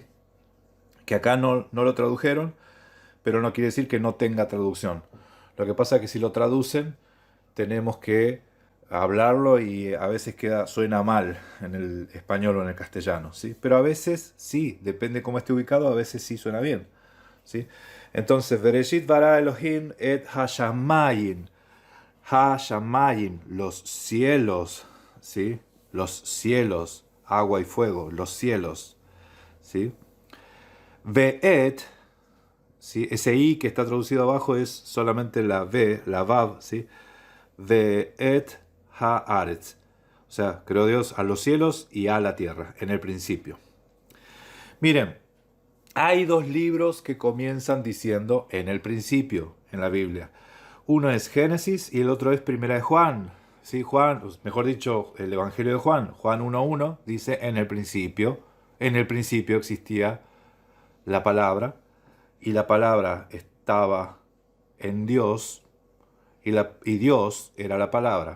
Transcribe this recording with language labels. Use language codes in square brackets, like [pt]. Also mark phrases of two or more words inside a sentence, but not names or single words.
[es] Que acá no lo tradujeron, pero no quiere decir que no tenga traducción. Lo que pasa es que si lo traducen, tenemos que hablarlo y a veces suena mal en el español o en el castellano, ¿sí? Pero a veces sí, depende cómo esté ubicado, a veces sí suena bien, ¿sí? Entonces, [he] בראשית ברא אלוהים את השמים השמים, [es] los cielos, ¿sí? Los cielos, agua y fuego, los cielos, ¿sí? Ve'et, ¿sí? Ese i que está traducido abajo es solamente la v, la vav, ¿sí? [he] ואת הארץ. [es] O sea, creó Dios a los cielos y a la tierra, en el principio. Miren, hay dos libros que comienzan diciendo en el principio en la Biblia. Uno es Génesis y el otro es Primera de Juan. ¿Sí? Juan, mejor dicho, el Evangelio de Juan. Juan 1.1 dice en el principio existía la palabra y la palabra estaba en Dios y Dios era la palabra.